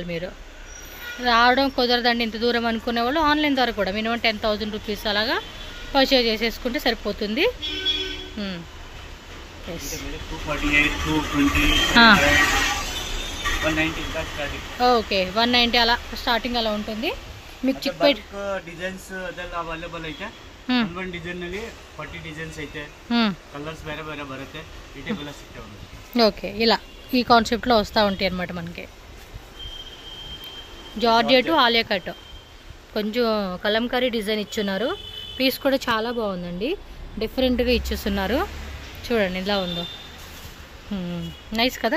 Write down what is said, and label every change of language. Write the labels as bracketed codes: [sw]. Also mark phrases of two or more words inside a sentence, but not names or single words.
[te] మీరు రావడం కుదరదండి ఇంత దూరం అనుకునే వాళ్ళు ఆన్లైన్ ద్వారా కూడా మినిమం 10,000 రూపీస్ అలాగా పర్చేజ్ చేసేసుకుంటే సరిపోతుంది. ఓకే, 190 అలా స్టార్టింగ్ అలా ఉంటుంది. మీకు చిక్ పెట్ [en] designs available [kn] అయితే ಒಂದು ಡಿಸೈನ್ ನಲ್ಲಿ 40 ಡಿಸೈನ್ಸ್ ಐತೆ. కలర్స్ ಬೇರೆ ಬೇರೆ ಬರುತ್ತೆ. ಈ ಟೈಪ್ ಎಲ್ಲ ಸಿಗ್ತವೆ. [te] ఓకే, ఇలా ఈ కాన్సెప్ట్లో వస్తూ ఉంటాయి అన్నమాట మనకి. జార్జెట్ ఆలియా కట్ కొంచెం కలంకారీ డిజైన్ ఇచ్చున్నారు. పీస్ కూడా చాలా బాగుందండి, డిఫరెంట్గా ఇచ్చేస్తున్నారు. చూడండి ఇలా ఉందో, నైస్ కదా.